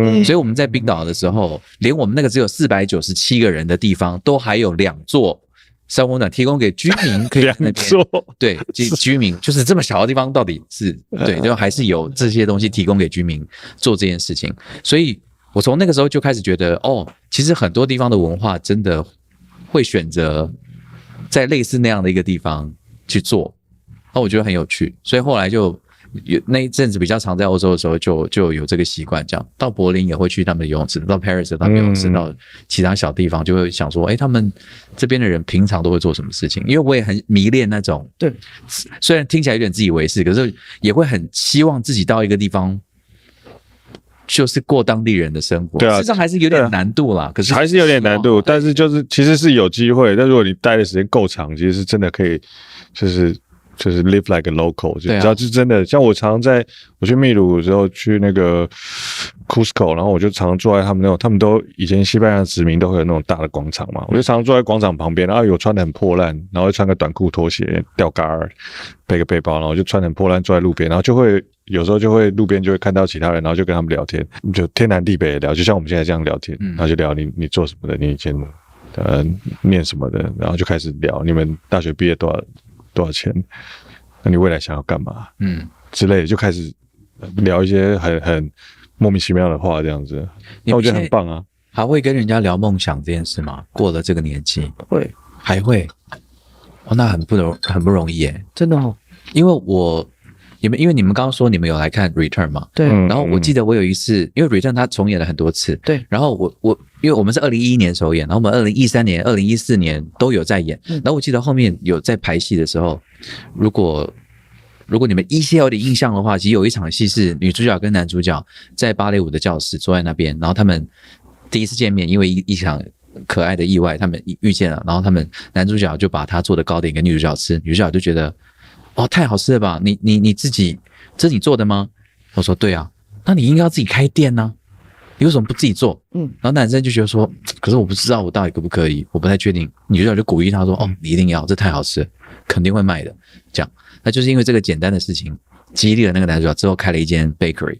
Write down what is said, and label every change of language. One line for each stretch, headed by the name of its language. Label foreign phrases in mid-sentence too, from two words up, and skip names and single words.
Chinese: 所以我們在冰島的時候，連我們那個只有497個人的地方，都還有2座三溫暖提供給居民可以在那邊。對，居民就是這麼小的地方，到底是對，就還是有這些東西提供給居民做這件事情。所以我從那個時候就開始覺得，其實很多地方的文化真的會選擇在類似那樣的一個地方去做，我覺得很有趣。所以後來就有那一陣子比較常在歐洲的時候就有這個習慣，這樣到柏林也會去他們的游泳池，到 Paris 他們游泳池，到其他小地方就會想說，他們這邊的人平常都會做什麼事情？因為我也很迷戀那種，對，雖然聽起來有點自以為是，可是也會很希望自己到一個地方，就是過當地人的生活。對啊，實際上還是有點難度啦，可是還是有點難度，但是就是其實是有機會，但如果你待的時間夠長，其實是真的可以，就是
English: live like a local，
Chinese: 就你知道，就真的像我去秘魯的時候，去那個 Cusco， 然後我就常常坐在他們那種，他們都以前西班牙殖民都會有那種大的廣場嘛，我就常常坐在廣場旁邊，然後有穿得很破爛，然後穿個短褲拖鞋吊杆兒，背個背包，然後我就穿得很破爛坐在路邊，然後有時候就會路邊就會看到其他人，然後就跟他們聊天，就天南地北的聊，就像我們现在這樣聊天，然後就聊你做什麼的，你以前念什麼的，然後就開始聊你們大學畢業多少錢？那你未來想要幹嘛？之類的，就開始聊一些很莫名其妙的話，這樣子。那我覺得很棒啊。還會跟人家聊夢想這件事嗎？過了這個年紀，會還會？那很不容易耶，真的哦。因為你們剛剛說你們有來看 Return 嘛？對。然後我記得我有一次，因為 Return 他重演了很多次，對。然後因為我們是2011年首演，然後我們2013年、2014年都有在演。然後我記得後面有在排戲的時候，如果你們依稀有點印象的話，其實有一場戲是女主角跟男主角在芭蕾舞的教室坐在那邊，然後他們第一次見面，因為一場可愛的意外，他們遇見了，然後男主角就把他做的糕點給女主角吃，女主角就覺得太好吃了吧，你自己这是你做的嗎？我說對啊，那你應該要自己開店啊，你為什麼不自己做？然後男生就覺得說，可是我不知道我到底可不可以，我不太確定。女主角就鼓勵他說，你一定要，這太好吃了，肯定會賣的。這樣，那就是因為這個簡單的事情激勵了那個男主角，之後開了一間 bakery。